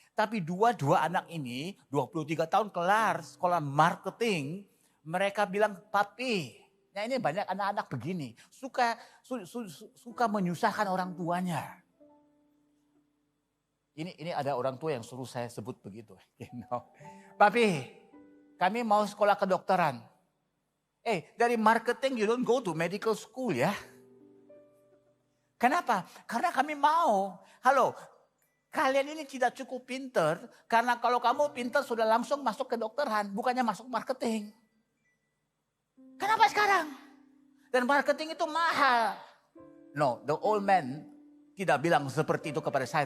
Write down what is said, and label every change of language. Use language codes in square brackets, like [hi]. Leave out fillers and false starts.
[id] Tapi dua anak ini 23 tahun kelar sekolah marketing. Mereka bilang, papi, nah ini banyak anak-anak begini. Suka menyusahkan orang tuanya. Ini ada orang tua yang suruh saya sebut begitu. Papi, kami mau sekolah kedokteran. [en] Dari marketing you don't go to medical school ya. [id] Kenapa? Karena kami mau. Halo, kalian ini tidak cukup pinter. Karena kalau kamu pinter sudah langsung masuk kedokteran. Bukannya masuk marketing. Kenapa sekarang? Dan marketing itu mahal. [en] No, the old man [id] tidak bilang seperti itu kepada saya.